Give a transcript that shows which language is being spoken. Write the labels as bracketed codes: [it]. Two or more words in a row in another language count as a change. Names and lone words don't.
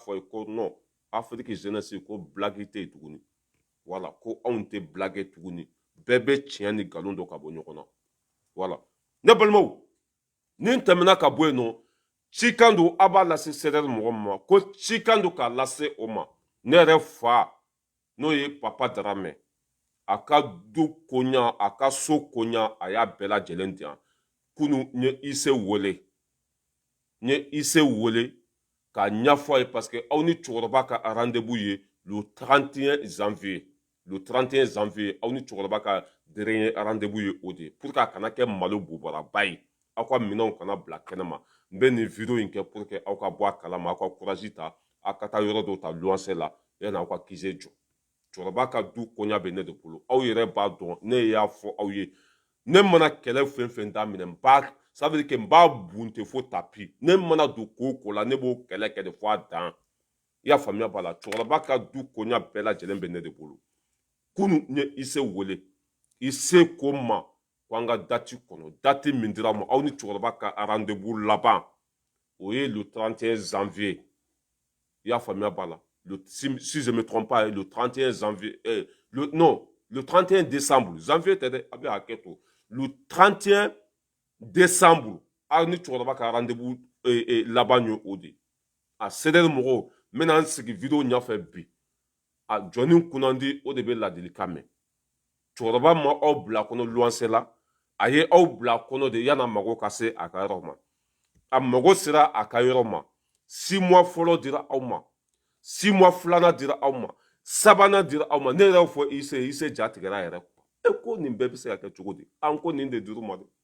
[bm] fɔ ye ko non Afrique jeunesse ko blague tɛ yen tuguni voilà ko anw tɛ blague tuguni bɛɛ bɛ tiɲɛ ni nkalon dɔ ka bɔ ɲɔgɔn na voilà ne balimaw ni n tɛmɛna ka bɔ yen nɔ cikan don a b'a lase CEDEAO mɔgɔ min ma ko cikan don k'a lase o ma ne yɛrɛ fa n'o ye Papa Darame a ka du koɲa a ka so koɲa a y'a bɛɛ lajɛlen di yan kunu n ye Ise wele k'a ɲɛfɔ a ye [fr] parce que [bm] aw ni cɛkɔrɔba ka rendez-vous ye [fr] le 31 janvier [bm] aw ni cɛkɔrɔba ka [fr] dernier rendez-vous [bm] ye o de ye [fr] pour que [bm] a kana kɛ malo bubaraba ye aw ka minɛnw kana bila kɛnɛma n bɛ nin video in kɛ [fr] pour que [bm] aw ka bɔ a kalama aw ka courage ta aw ka taa yɔrɔ dɔw ta luwanse la yanni aw ka kise jɔ cɛkɔrɔba ka du koɲa bɛ ne de bolo aw yɛrɛ b'a dɔn ne y'a fɔ aw ye ne mana kɛlɛ fɛn fɛn daminɛ n b'a [fr] ça veut dire que [bm] n b'a bunte fo tapi ne mana don ko o ko la ne b'o kɛlɛ kɛ de fo a dan i y'a faamuya b'a la cɛkɔrɔba ka du koɲa bɛɛ lajɛlen bɛ ne de bolo kunu n ye Ise wele Ise ko n ma ko an ka date kɔnɔ date min dira ma aw ni cɛkɔrɔba ka rendez-vous laban o ye [fr] le 31 janvier [bm] i y'a faamuya b'a la [fr] si je me trompe pas le 31 janvier le 31 décembre [bm] janvier tɛ dɛ a bɛ hakɛ to [fr] le 31 décembre [bm] aw ni cɛkɔrɔba ka rendez-vous laban ye o de a CEDEAO mɔgɔw n bɛna n sigi video ɲɛfɛ bi a jɔnni kunnandi o de bɛ ladilikan mɛn cɛkɔrɔba ma aw bila kɔnɔ luwanse la a ye aw bila kɔnɔ de yan'a mago ka se a ka yɔrɔ ma a mago sera a ka yɔrɔ ma 6 mois fɔlɔ dira aw ma 6 mois filanan dira aw ma sabanan dira aw ma ne yɛrɛ fɔ Ise ja tigɛra yɛrɛ e ko nin bɛɛ bɛ se ka kɛ cogo di an ko nin de dir'u ma dɛ